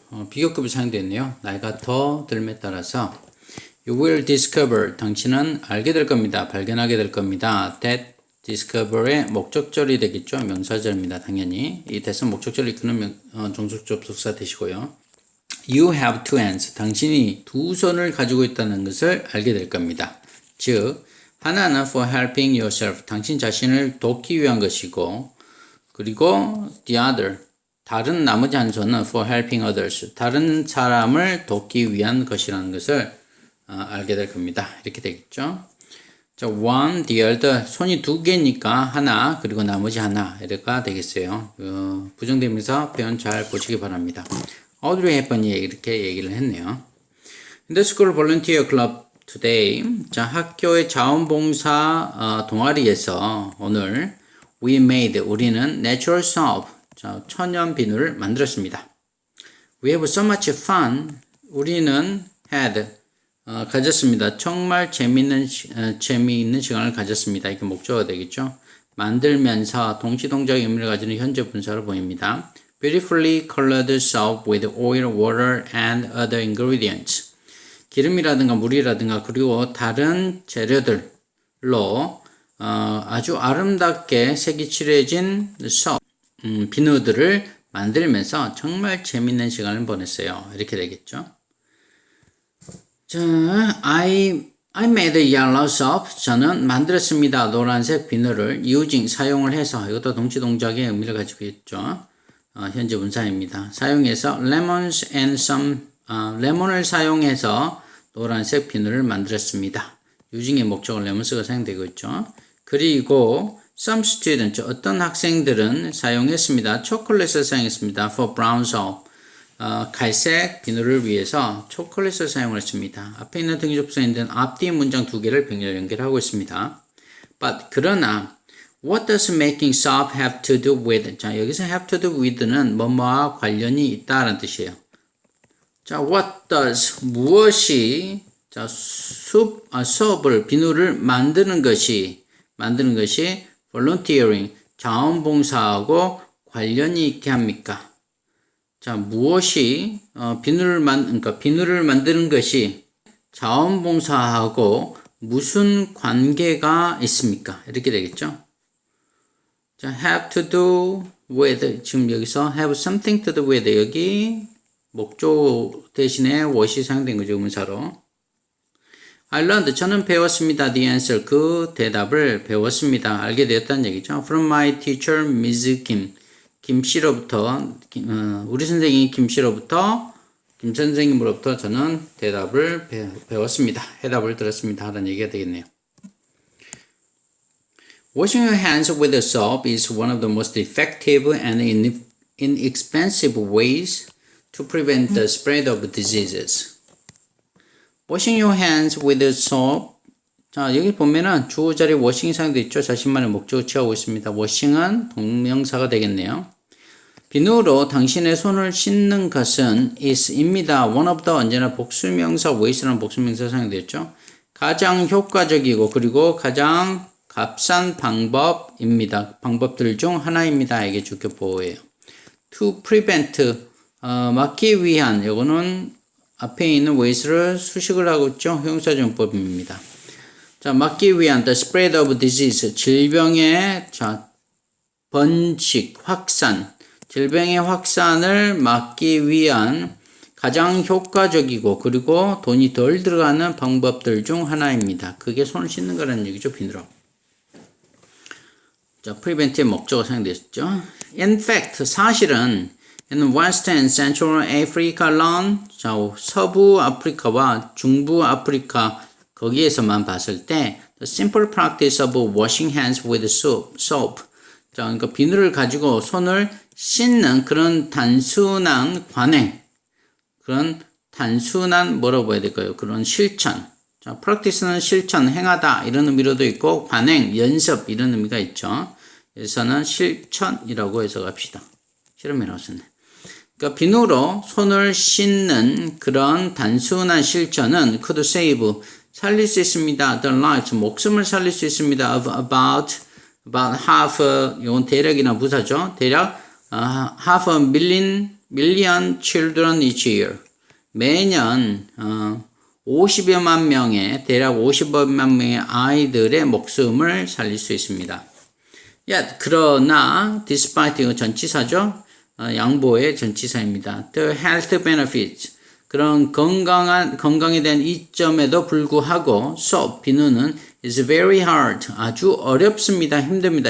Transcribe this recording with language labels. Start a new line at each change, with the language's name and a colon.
Korean: 비교급이 사용되었네요. 나이가 더 들매 따라서
English: You will discover,
Korean: 당신은 알게 될 겁니다. 발견하게 될 겁니다.
English: That discover
Korean: 의 목적절이 되겠죠. 명사절입니다. 당연히 이 that은 목적절을 이끄는 종속 접속사 되시고요.
English: You have two hands.
Korean: 당신이 두 손을 가지고 있다는 것을 알게 될 겁니다. 즉 하나는
English: for helping yourself.
Korean: 당신 자신을 돕기 위한 것이고 그리고
English: the other.
Korean: 다른 나머지 한 손은
English: for helping others.
Korean: 다른 사람을 돕기 위한 것이라는 것을 알게 될 겁니다. 이렇게 되겠죠. 자,
English: one, the other.
Korean: 손이 두 개니까 하나, 그리고 나머지 하나. 이렇게 되겠어요. 부정대명사 표현 잘 보시기 바랍니다. Audrey Hepburn이 이렇게 얘기를 했네요.
English: In the school volunteer club today.
Korean: 자, 학교의 자원봉사 동아리에서 오늘
English: we made,
Korean: 우리는
English: natural soap.
Korean: 자, 천연 비누를 만들었습니다.
English: We have so much fun.
Korean: 우리는
English: had
Korean: 가졌습니다. 정말 재미있는 시간을 가졌습니다. 이게 목적어가 되겠죠. 만들면서 동시동작의 의미를 가지는 현재 분사로 보입니다.
English: Beautifully colored soap with oil, water, and other ingredients.
Korean: 기름이라든가 물이라든가 그리고 다른 재료들로 아주 아름답게 색이 칠해진 soap, 비누들을 만들면서 정말 재미있는 시간을 보냈어요. 이렇게 되겠죠. 자,
English: I made a yellow soap.
Korean: 저는 만들었습니다. 노란색 비누를
English: using,
Korean: 사용을 해서, 이것도 동치동작의 의미를 가지고 있죠. 현재 분사입니다. 사용해서
English: lemons and some,
Korean: 레몬을 사용해서 노란색 비누를 만들었습니다. using의 목적은 lemons가 사용되고 있죠. 그리고
English: some students,
Korean: 어떤 학생들은 사용했습니다. 초콜릿을 사용했습니다.
English: for brown soap.
Korean: 갈색 비누를 위해서 초콜릿을 사용을 했습니다. 앞에 있는 등기접속사인데 앞뒤 문장 두 개를 병렬 연결하고 있습니다.
English: But
Korean: 그러나
English: What does making soap have to do with?
Korean: 자, 여기서
English: have to do with
Korean: 는 뭐뭐와 관련이 있다라는 뜻이에요. 자, what does 무엇이 자, soap을 비누를 만드는 것이 volunteering 자원봉사하고 관련이 있게 합니까? 자, 무엇이 비누를 만드는 것이 자원봉사하고 무슨 관계가 있습니까? 이렇게 되겠죠. 자,
English: have to do with,
Korean: 지금 여기서
English: have something to do with,
Korean: 여기 목조 대신에 what이 사용된 거죠, 의문사로.
English: I learned,
Korean: 저는 배웠습니다.
English: The answer,
Korean: 그 대답을 배웠습니다. 알게 되었다는 얘기죠.
English: From my teacher, Ms. Kim.
Korean: 김 씨로부터, 우리 선생님 김 씨로부터, 김 선생님으로부터 저는 대답을 배웠습니다. 해답을 들었습니다. 하는 얘기가 되겠네요.
English: Washing your hands with a soap is one of the most effective and inexpensive ways to prevent the spread of diseases. Washing your hands with a soap.
Korean: 자, 여기 보면은 주어 자리 washing이 사용되어 있죠. 자신만의 목적을 취하고 있습니다. washing은 동명사가 되겠네요. 비누로 당신의 손을 씻는 것은
English: is
Korean: 입니다.
English: one of the
Korean: 언제나 복수명사 ways라는 복수명사 사용되어 있죠. 가장 효과적이고 그리고 가장 값싼 방법입니다. 방법들 중 하나입니다. 이게 주격보호예요.
English: To prevent
Korean: 막기 위한 요거는 앞에 있는 ways를 수식을 하고 있죠. 형용사정법입니다. 자, 막기 위한
English: the spread of disease
Korean: 질병의 번식, 확산, 질병의 확산을 막기 위한 가장 효과적이고 그리고 돈이 덜 들어가는 방법들 중 하나입니다. 그게 손을 씻는 거라는 얘기죠. 비누로. 자, prevent의 목적어 사용되었죠.
English: In fact,
Korean: 사실은
English: in West and Central Africa alone,
Korean: 자, 서부 아프리카와 중부 아프리카 거기에서만 봤을 때
English: the simple practice of washing hands with soap.
Korean: 자, 그러니까 비누를 가지고 손을 씻는 그런 단순한 관행, 그런 단순한 뭐라고 해야 될까요? 그런 실천. 자, practice는 실천, 행하다 이런 의미로도 있고 관행, 연습 이런 의미가 있죠. 여기서는 실천이라고 해석합시다. 실험이라고 썼네. 그러니까 비누로 손을 씻는 그런 단순한 실천은
English: could save
Korean: 살릴 수 있습니다.
English: The lives
Korean: 목숨을 살릴 수 있습니다.
English: Of about half
Korean: 이건 대략이나 부사죠. 대략
English: half a million children each year.
Korean: 매년 50여만 명의 대략 50여만 명의 아이들의 목숨을 살릴 수 있습니다.
English: Yet
Korean: 그러나
English: despite
Korean: 이거 전치사죠. 양보의 전치사입니다.
English: The health benefits
Korean: 그런 건강에 대한 이점에도 불구하고 soap 비누는
English: is very hard
Korean: 아주 어렵습니다. 힘듭니다.